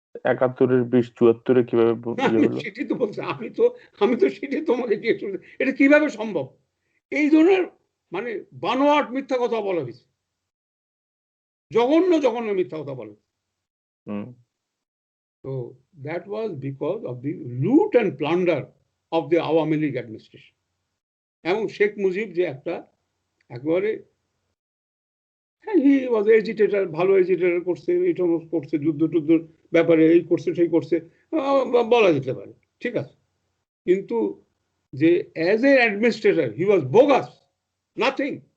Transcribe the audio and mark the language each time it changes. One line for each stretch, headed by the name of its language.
Bangla: 71-এর 20 74-এ কিভাবে সেটাই তো বলছি, আমি তো সেটাই তোমাকে জিজ্ঞেস করছি, এটা কিভাবে সম্ভব? এই ধরনের মানে বানোয়াট মিথ্যা কথা বলা হয়েছে, জঘন্য মিথ্যা কথা বলা হয়েছে।
English: So that was because of the loot and plunder of the Awami League administration.
Bangla: এবং শেখ মুজিব যে একবারে
English: he was agitator,
Bangla: ভালো এজিটেটর করছে, এটা করছে, যুদ্ধের ব্যাপারে এই করছে সেই করছে, বলা যেতে পারে, ঠিক আছে। কিন্তু যে
English: As a administrator he was bogus, nothing.